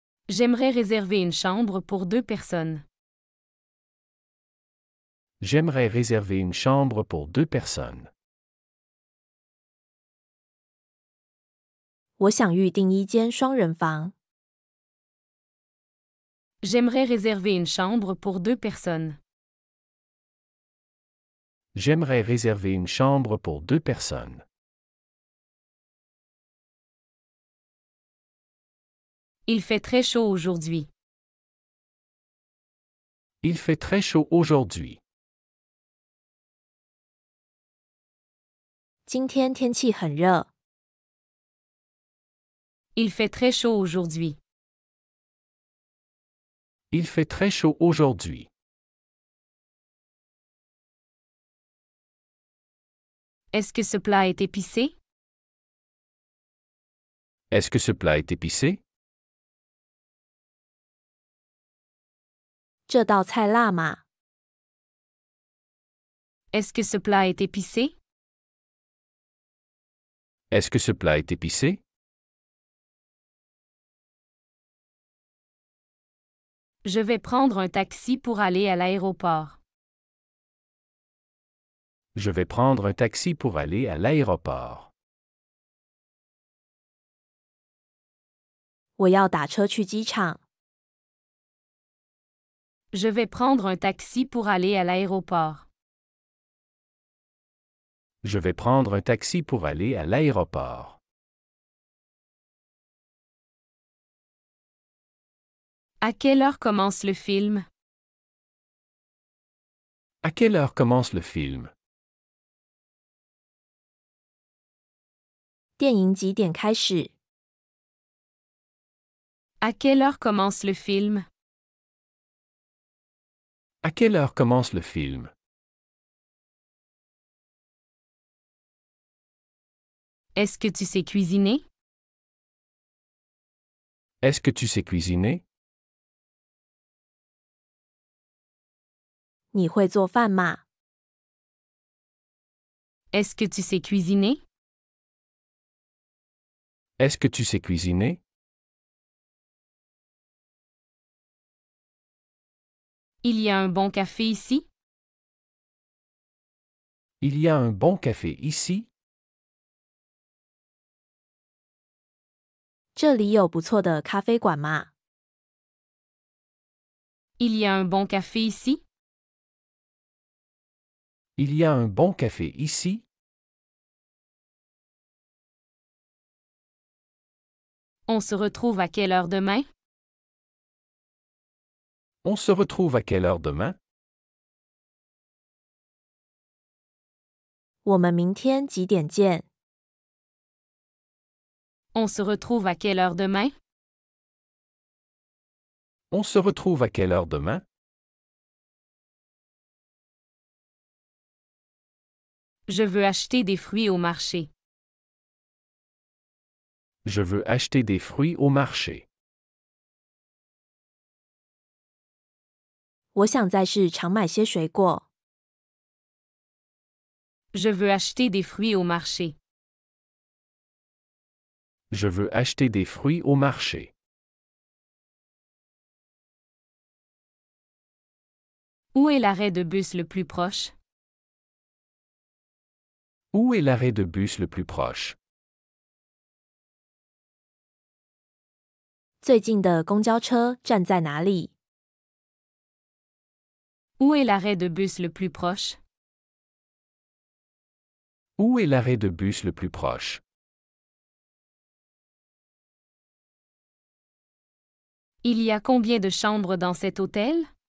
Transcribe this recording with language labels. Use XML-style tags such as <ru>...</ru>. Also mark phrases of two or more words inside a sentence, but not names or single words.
<fr>J'aimerais réserver une chambre pour 2 personnes. J'aimerais réserver une chambre pour 2 personnes.</fr> <zh>我想预订一间双人房。</zh> <fr>J'aimerais réserver une chambre pour 2 personnes. J'aimerais réserver une chambre pour 2 personnes. Il fait très chaud aujourd'hui. Il fait très chaud aujourd'hui.</fr> <zh>今天天气很热。</zh> <fr>Il fait très chaud aujourd'hui. Il fait très chaud aujourd'hui. Est-ce que ce plat est épicé? Est-ce que ce plat est épicé?</fr> <zh>这道菜辣吗？</zh> <fr>Est-ce que ce plat est épicé? Est-ce que ce plat est épicé? Je vais prendre un taxi pour aller à l'aéroport. Je vais prendre un taxi pour aller à l'aéroport.</fr> <zh>我要打车去机场。</zh> <fr>Je vais prendre un taxi pour aller à l'aéroport. Je vais prendre un taxi pour aller à l'aéroport. À quelle heure commence le film? À quelle heure commence le film?</fr> <zh>电影几点开始？</zh> <fr>À quelle heure commence le film? À quelle heure commence le film? Est-ce que tu sais cuisiner? Est-ce que tu sais cuisiner?</fr> <zh>你会做饭吗？</zh> <fr>Est-ce que tu sais cuisiner? Est-ce que tu sais cuisiner? Il y a un bon café ici? Il y a un bon café ici?</fr> <zh>这里有不错的咖啡馆吗？</zh> <fr>Il y a un bon café ici? Il y a un bon café ici? On se retrouve à quelle heure demain? On se retrouve à quelle heure demain?</fr> <zh>我们明天几点见？</zh> <fr>On se retrouve à quelle heure demain? On se retrouve à quelle heure demain? Je veux acheter des fruits au marché. Je veux acheter des fruits au marché.</fr> <zh>我想在市场买些水果。</zh> <fr>Je veux acheter des fruits au marché. Je veux acheter des fruits au marché. Où est l'arrêt de bus le plus proche? Où est l'arrêt de bus le plus proche?</fr> <zh>最近的公交车站在哪里？</zh> <fr>Où est l'arrêt de bus le plus proche? Où est l'arrêt de bus le plus proche? Il y a combien de chambres dans cet hôtel?</fr>